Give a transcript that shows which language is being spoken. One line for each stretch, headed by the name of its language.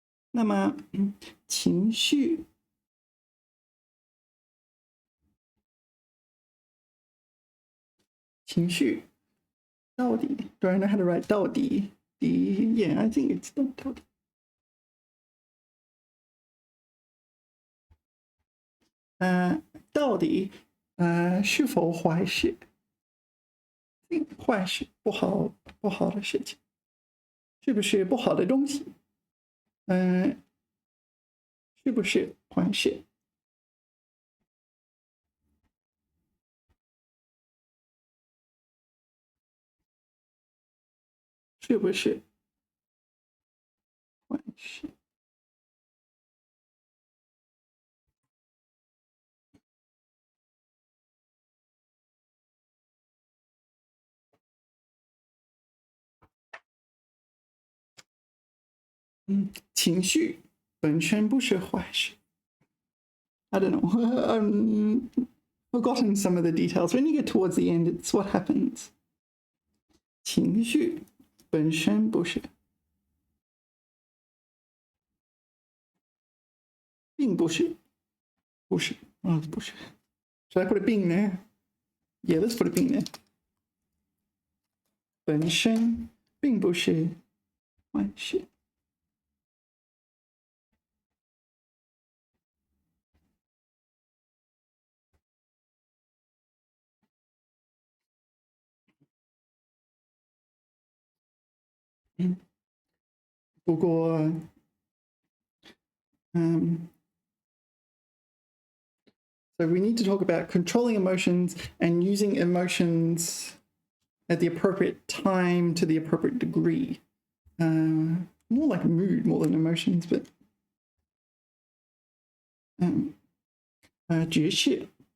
Chinese: 那么情绪到底
English: do I know how to write
Chinese: 到底
English: yeah I think it's
Chinese: 到底到底是否坏事？坏事不好的事情，是不是不好的东西？是不是坏事？是不是坏事？情绪本身不是坏事。
English: I don't know. Forgotten some of the details. When you get towards the end, it's what happens.
Chinese: 情绪本身不是，并不是，不是
English: Should I put a 并 there? Yeah, let's put a 并 there.
Chinese: 本身并不是坏事。
English: 不过So we need to talk about controlling emotions and using emotions at the appropriate time to the appropriate degree. More like mood more than emotions, but 爵士